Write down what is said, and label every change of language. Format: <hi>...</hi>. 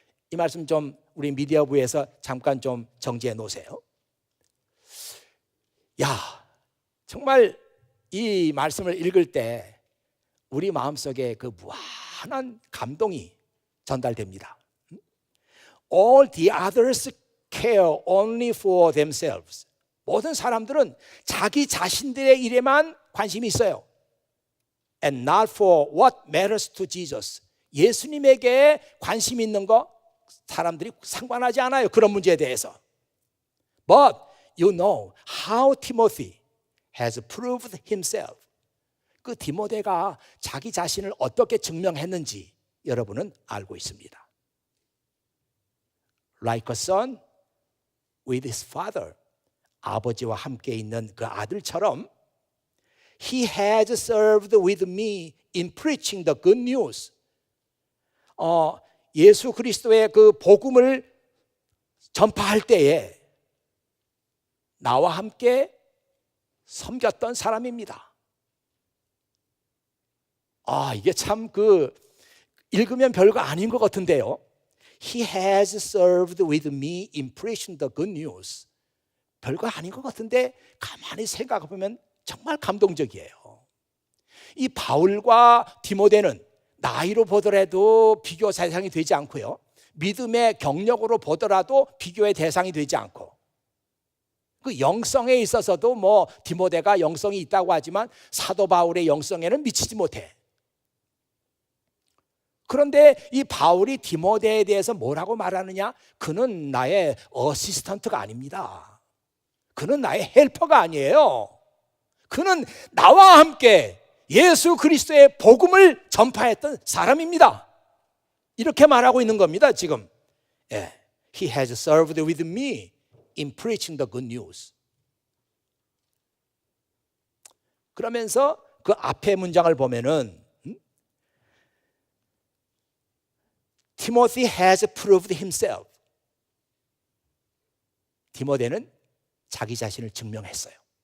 <ko>이 말씀 좀 우리 미디어부에서 잠깐 좀 정지해 놓으세요. 정말 이 말씀을 읽을 때 우리 마음속에 그 무한한 감동이 전달됩니다.</ko> <en>All the others care only for themselves.</en> <ko>모든 사람들은 자기 자신들의 일에만 관심이 있어요.</ko> <en>And not for what matters to Jesus.</en> <ko>예수님에게 관심 있는 거 사람들이 상관하지 않아요. 그런 문제에 대해서.</ko> <en>But you know how Timothy has proved himself.</en> <ko>그 디모데가 자기 자신을 어떻게 증명했는지 여러분은 알고 있습니다.</ko> <en>Like a son with his father.</en> <ko>아버지와 함께 있는 그 아들처럼</ko> <en>He has served with me in preaching the good news.</en> <ko>예수 그리스도의 그 복음을 전파할 때에 나와 함께 섬겼던 사람입니다. 이게 참 읽으면 별거 아닌 것 같은데요.</ko> <en>He has served with me in preaching the good news.</en> <ko>별거 아닌 것 같은데 가만히 생각해 보면 정말 감동적이에요. 이 바울과 디모데는 나이로 보더라도 비교 대상이 되지 않고요, 믿음의 경력으로 보더라도 비교의 대상이 되지 않고, 그 영성에 있어서도 디모데가 영성이 있다고 하지만 사도 바울의 영성에는 미치지 못해. 그런데 이 바울이 디모데에 대해서 뭐라고 말하느냐? 그는 나의 어시스턴트가 아닙니다. 그는 나의 헬퍼가 아니에요. 그는 나와 함께 예수 그리스도의 복음을 전파했던 사람입니다. 이렇게 말하고 있는 겁니다, 지금.</ko> <en>He has served with me in preaching the good news.</en> <ko>그러면서 그 앞에 문장을 보면은</ko> <en>Timothy has proved himself.</en> <ko>디모데는 자기 자신을 증명했어요.</ko>